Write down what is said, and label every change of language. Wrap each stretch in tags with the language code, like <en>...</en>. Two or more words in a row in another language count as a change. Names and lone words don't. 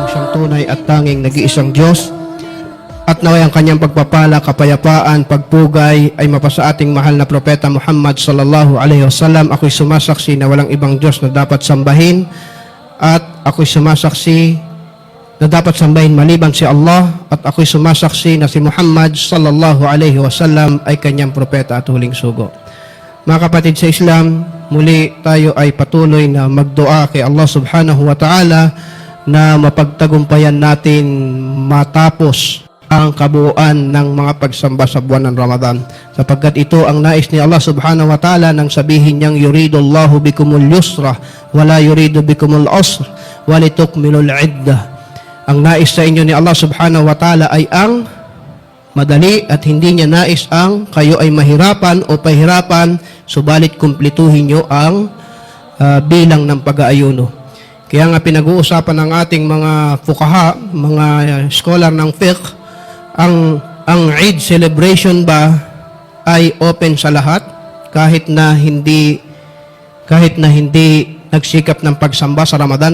<tl>tunay at tanging nag-iisang Diyos, at naway ang kanyang pagpapala, kapayapaan, pagpugay ay mapasa ating mahal na propeta Muhammad</tl> <ar>صلى الله عليه وسلم.</ar> <tl>Ako'y sumasaksi na walang ibang Diyos na dapat sambahin, at ako'y sumasaksi na dapat sambahin maliban si Allah, at ako'y sumasaksi na si Muhammad</tl> <ar>صلى الله عليه وسلم</ar> <tl>ay kanyang propeta at huling sugo. Mga kapatid sa Islam, muli tayo ay patuloy na magdua kay Allah</tl> <ar>سبحانه وتعالى</ar> <tl>na mapagtagumpayan natin matapos ang kabuuan ng mga pagsamba sa buwan ng Ramadan, sapagkat ito ang nais ni Allah</tl> <ar>سبحانه وتعالى</ar> <tl>nang sabihin niyang</tl> <ar>يريد الله بكم اليسر ولا يريد بكم العسر ولتكملوا العدة.</ar> <tl>Ang nais sa inyo ni Allah</tl> <ar>سبحانه وتعالى</ar> <tl>ay ang madali, at hindi niya nais ang kayo ay mahirapan o pahirapan, subalit kumplituhin nyo ang bilang ng pag-aayuno. Kaya nga pinag-uusapan ng ating mga fuqaha, mga scholar ng fiqh, ang</tl> <en>Eid celebration</en> <tl>ba ay open sa lahat kahit na hindi nagsikap ng pagsamba sa Ramadan?</tl>